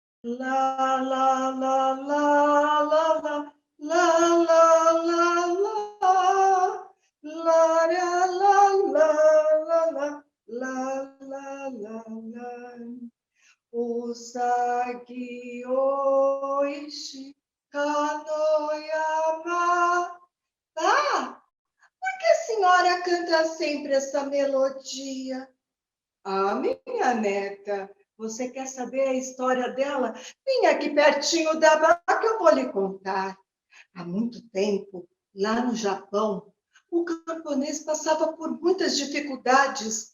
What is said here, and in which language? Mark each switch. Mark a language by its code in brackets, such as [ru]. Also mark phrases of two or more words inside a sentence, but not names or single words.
[ja] La la la la la la la la la la la la la la la. Usagi oishi kanoyama. [pt] Ah, por que a senhora canta sempre essa melodia? Ah, minha neta, você quer saber a história dela? Vem aqui pertinho da barra que eu vou lhe contar. Há muito tempo, lá no Japão, o camponês passava por muitas dificuldades.